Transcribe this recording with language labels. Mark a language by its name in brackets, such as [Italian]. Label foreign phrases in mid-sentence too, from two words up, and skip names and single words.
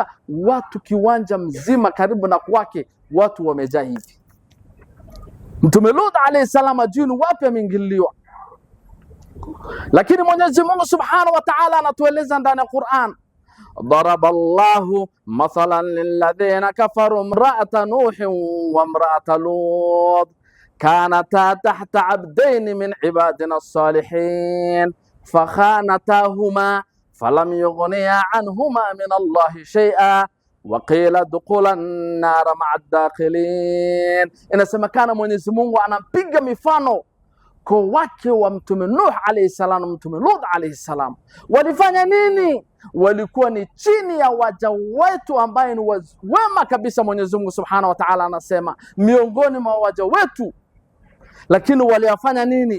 [Swahili] Watu kiwanja mzima karibu na kwake watu wamejaa hivi. Mtume Lut [Arabic] عليه السلام [Swahili] ajini wapi ameingiliwa, lakini Mwenyezi Mungu Subhanahu [Arabic] وتعالى [Swahili] anatueleza ndani ya Qur'an, [Arabic] ضرب الله مثلا للذين كفروا امرأة نوح وامرأة لوط كانتا تحت عبدين من عبادنا الصالحين فخانتاهما فلم يغنيا عنهما من الله شيئا وقيل ادخلا النار مع الداخلين. [Swahili] Inasemekana Mwenyezi Mungu anapiga mifano kwa wake wa Mtume Nuh [Arabic] عليه السلام [Swahili] na Mtume Lut [Arabic] عليه السلام. [Swahili] Walifanya nini? Walikuwa ni chini ya waja wetu ambaye ni wema kabisa. Mwenyezi Mungu [Arabic] سبحانه وتعالى [Swahili] anasema miongoni mwa waja wetu, lakini waliwafanya nini?